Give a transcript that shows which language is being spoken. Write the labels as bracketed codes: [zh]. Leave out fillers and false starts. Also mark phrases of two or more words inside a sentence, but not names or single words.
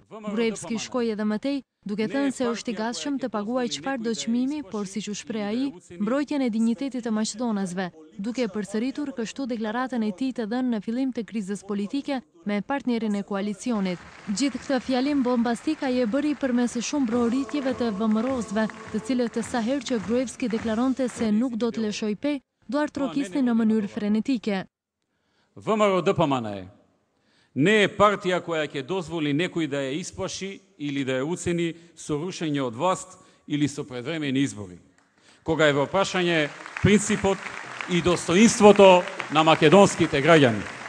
[sq] Gruevski shkoi edhe më tej, duke thënë se është I gatshëm të paguajë çfarëdo çmimi, por siç u shpreh ai, mbrojtjen e dinjitetit të maqedonasve, duke përsëritur kështu deklaratën e tij të dhënë në fillim të krizës politike me partnerin e koalicionit. Gjithë këtë fjalim bombastik ai e bëri përmes shumë brohoritjeve të VMRO-sve, të cilët sa herë që Gruevski deklaronte se nuk do të lëshoj pe, do artrokisnin në mënyrë frenetike. [mk] ВМРО-ДПМНЕ не е партија која ќе дозволи некој да ја исплаши или да ја уцени со рушење од власт или со предвремени избори, кога е во прашање принципот и достоинството на македонските граѓани.